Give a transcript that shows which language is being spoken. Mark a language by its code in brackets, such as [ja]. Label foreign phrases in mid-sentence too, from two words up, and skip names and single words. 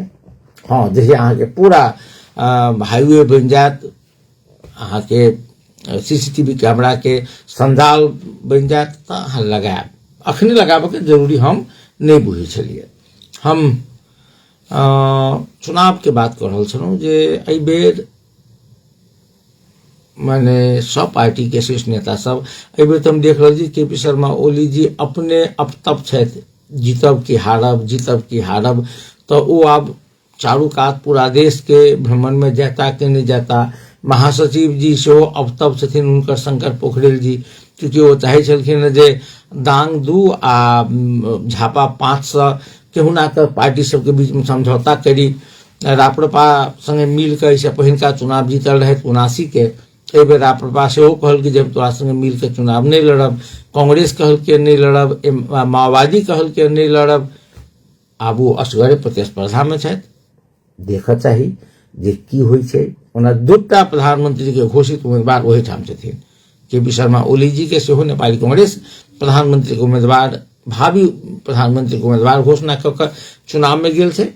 [mai] हाँ, जैसे अहाँ के पूरा हाईवे बन जात, अहाँ के [en] CCTV camera [mai] के संजाल बन जात तो अहाँ लगायब। अखने लगाबे के जरूरी हम नहीं बुझे छलिए। हम चुनाव के बात कर रहल छलहुँ जे एहि बेर माने सब पार्टी के शीर्ष नेता सब एहि बेर तो हम देख रहल छी केपी शर्मा ओली जी अपने अपतप छथि, जीतब की हारब, जीतब की हारब। तो वो अब चारू कात पूरा देश के भ्रमण में जाता कि नहीं जाता। महासचिव जी सेहो अपतप छथिन हुनकर शंकर पोखरेल जी, क्योंकि वो चाहे छलखिन जे दांग 2 आ झापा 500 केहुना के पार्टी सबके बीच में समझौता करी। राप्रपा संगे मिल के इससे पहिलका चुनाव जीतल रहे 79 के, ए बेर प्रभा सेहो कहल कि जब तोरा संगे मिल के चुनाव नहीं लड़ब, कांग्रेस कहल के नहीं लड़ब, माओवादी कहल के नहीं लड़ब, आब ओ असगरे प्रतिस्पर्धा में छथि। देख चाही जे की होइ छै। ओना दूटा प्रधानमंत्री के घोषित उम्मीदवार वही ठाम छथिन, के.पी. शर्मा ओली जी के सेहो नेपाली कांग्रेस प्रधानमंत्री के उम्मीदवार, भावी प्रधानमंत्री के उम्मीदवार घोषणा कऽ चुनाव में गेल छै।